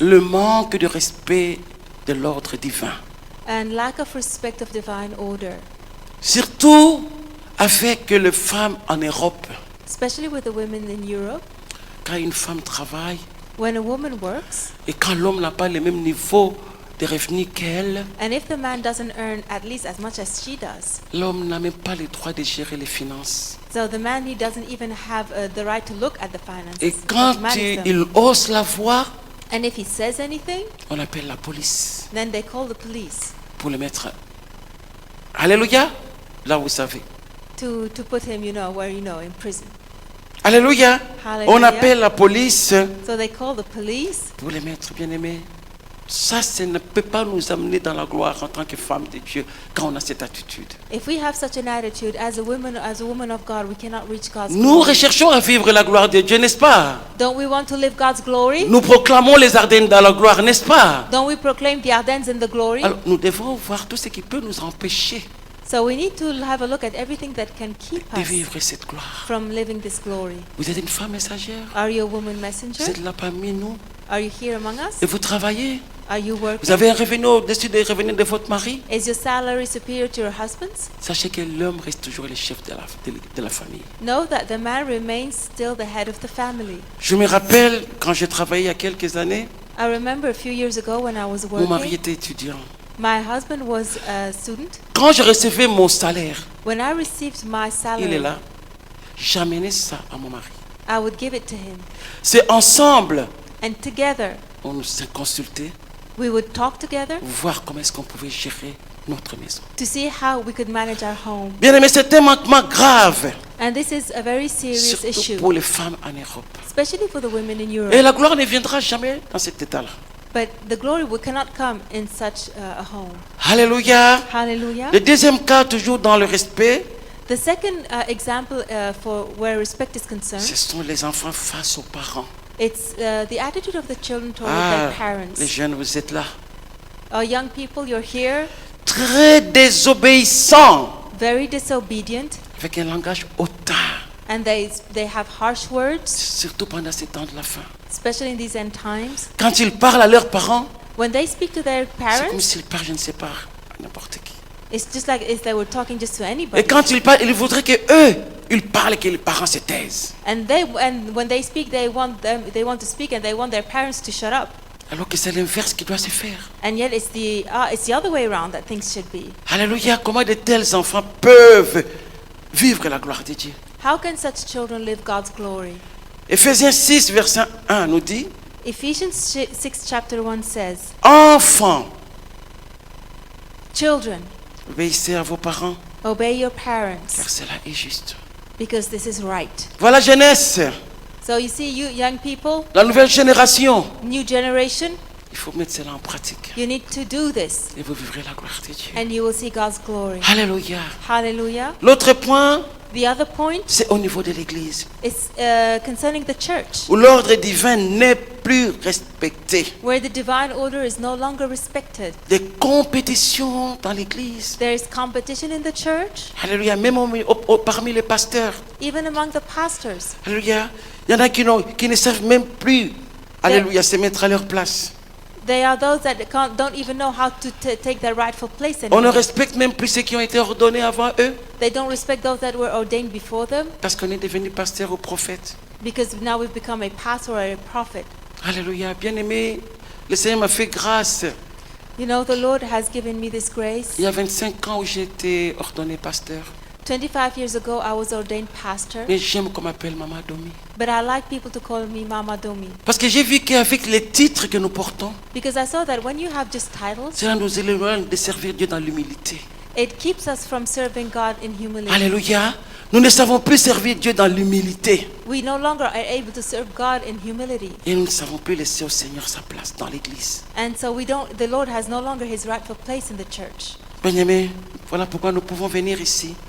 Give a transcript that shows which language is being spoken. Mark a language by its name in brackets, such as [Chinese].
[French] le manque de respect de l'ordre divin. [English] and lack of respect of divine order, [French] Surtout avec les femmes en Europe. [English] especially with the women in Europe. [French] Quand une femme travaille [English] When a woman works, [French] et quand l'homme n'a pas le même niveau de revenus qu'elle, [English] and if the man doesn't earn at least as much as she does, [French] l'homme n'a même pas le droit de gérer les finances. [English] so the man, he doesn't even have the right to look at the finances. [French] Et [English] but [French] quand [English] to manage them. [French] il hausse la voix, [English] And if he says anything, [French] on appelle la police [English] then they call the police [French] pour le mettre. Alléluia. Là, vous savez. [English] to put him, in prison. [French] Alléluia. [English] Hallelujah. [French] On appelle la police [English] So they call the police. [French] pour les mettre, bien-aimés. Ça ne peut pas nous amener dans la gloire en tant que femme de Dieu quand on a cette attitude. [English] If we have such an attitude as a woman of God, we cannot reach God's [French] Nous [English] glory. [French] recherchons à vivre la gloire de Dieu, n'est-ce pas? [English] Don't we want to live God's glory? [French] Nous proclamons les Ardennes dans la gloire, n'est-ce pas? [English] Don't we proclaim the Ardennes in the glory? [French] Alors, nous devons voir tout ce qui peut nous empêcher [English] So we need to have a look at everything that can keep [French] de [English] us [French] vivre cette gloire. [English] from living this glory. [French] Vous êtes une femme messagère. [English] Are you a woman [French] Vous [English] messenger? [French] êtes là parmi nous. [English] Are you here among us? [French] Et vous travaillez. [English] Are you [French] Vous [English] working? [French] avez un revenu au-dessus des revenus de votre mari. [English] Is your salary superior to your husband's? [French] Sachez que l'homme reste toujours le chef de la famille. [English] Know that the man remains still the head of the family. [French] Je me rappelle quand j'ai travaillé il y a quelques années, [English] I remember a few years ago when I was [French] mon mari [English] working, [French] était étudiant. [English] my husband was a student. [French] Quand je recevais mon salaire, [English] When I received my [French] il est [English] salary, [French] là, j'amenais ça à mon mari. [English] I would give it to him. [French] C'est ensemble, [English] And together, [French] on nous s'est consulté, [English] we would talk together [French] voir comment est-ce qu'on pouvait gérer notre maison. [English] to see how we could manage our home. [French] Bien aimé, c'est un manquement grave, [English] And this is a very serious [French] surtout [English] issue, [French] pour les femmes en Europe. [English] especially for the women in [French] Et [English] Europe. [French] la gloire ne viendra jamais dans cet état-là. [English] But the glory cannot come in such a home. [French] Alléluia. [English] Hallelujah. [French] Le deuxième cas, toujours dans le respect, [English] The second example for where respect is [French] ce [English] concerned [French] sont les enfants face aux parents. [English] It's the attitude of the children toward [French] Ah, [English] their parents. [French] les jeunes, vous êtes là. [English] Young people, you're here, [French] Très désobéissants, [English] very disobedient, [French] avec un langage hautain, [English] and they have harsh words, [French] surtout pendant ces temps de la fin. [English] especially in these end times. [French] Quand ils parlent à leurs parents, [English] When they speak to their [French] c'est comme [English] parents, [French] s'ils parlent, je ne sais pas, à n'importe qui. [English] it's just like if they were talking just to [French] Et [English] anybody. [French] quand ils parlent, ils voudraient que eux, ils parlent et que les parents se taisent. [English] And when they speak, they want to speak, and they want their parents to shut up. [French] Alors que c'est l'inverse qui doit se faire. [English] And yet it's the other way around that things should be. [French] Alléluia, comment de tels enfants peuvent vivre la gloire de Dieu. [English] How can such children live God's glory? [French] Éphésiens 6, verset 1 nous dit, [English] Ephesians 6 chapter 1 says, [French] enfants, [English] children, [French] obéissez à vos parents, [English] obey your parents, [French] car cela est juste. [English] because this is right. [French] Voilà jeunesse, [English] So you see, you young people, [French] la nouvelle génération. [English] new generation, [French] Il faut mettre cela en pratique. [English] you need to do this, [French] Et vous vivrez la gloire de Dieu. [English] and you will see God's glory. [French] Alléluia. [English] Hallelujah. [French] L'autre point, [English] The other point [French] c'est au niveau de l'Église, [English] is concerning the church, [French] où l'ordre divin n'est plus respecté. [English] where the divine order is no longer respected. [French] Des compétitions dans l'Église. [English] There is competition in the church, [French] Alléluia. Même parmi les pasteurs. [English] even among the pastors. [French] Alléluia. Il y en a qui ne savent même plus, alléluia, se mettre à leur place. [English] They are those that don't even know how to take their rightful place [French] On ne [English] anymore. [French] respecte même plus ceux qui ont été ordonnés avant eux, [English] They don't respect those that were ordained before them, [French] parce qu'on est devenu pasteur ou prophète. [English] because now we've become a pastor or a prophet. [French] Alléluia. Bien-aimé, le Seigneur m'a fait grâce. [English] You know, the Lord has given me this grace. [French] Il y a 25 ans où j'ai été ordonné pasteur. [English] 25 years ago, I was ordained pastor, [French] Mais j'aime qu'on m'appelle Maman Domi. [English] but I like people to call me Mama Domi, [French] Parce que j'ai vu qu'avec les titres que nous portons, [English] because I saw that when you have just titles, [French] cela nous éloigne de servir Dieu dans l'humilité. [English] it keeps us from serving God in humility. [French] Alléluia. Nous ne savons plus servir Dieu dans l'humilité. [English] We no longer are able to serve God in humility, [French] Et nous ne savons plus laisser au Seigneur sa place dans l'Église. [English] and so the Lord has no longer His rightful place in the church. [French] Bien-aimés, voilà pourquoi nous pouvons venir ici,